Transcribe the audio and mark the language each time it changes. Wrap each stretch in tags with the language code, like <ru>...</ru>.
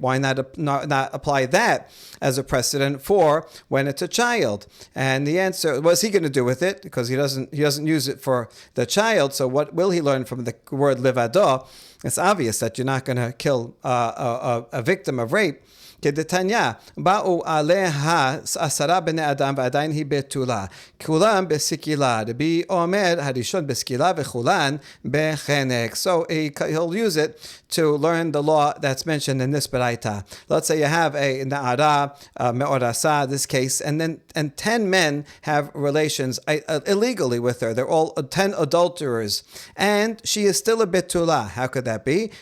<en>Why not apply that as a precedent for when it's a child? And the answer, what's he going to do with it? Because he doesn't use it for the child. So what will he learn from the word levado? It's obvious that you're not going to kill a victim of rape.</en> <he>כדתניא, באו עליה 10 בני אדם ועדיין היא בתולה. כולם בסקילה. רבי אומר, הראשון בסקילה וכולן בחנק.</he> <en>So he'll use it to learn the law that's mentioned in this baraita. Let's say you have a na'ara, me'orasa, this case, and 10 men have relations illegally with her. They're all 10 adulterers. And she is still a betula. How could that be?</en>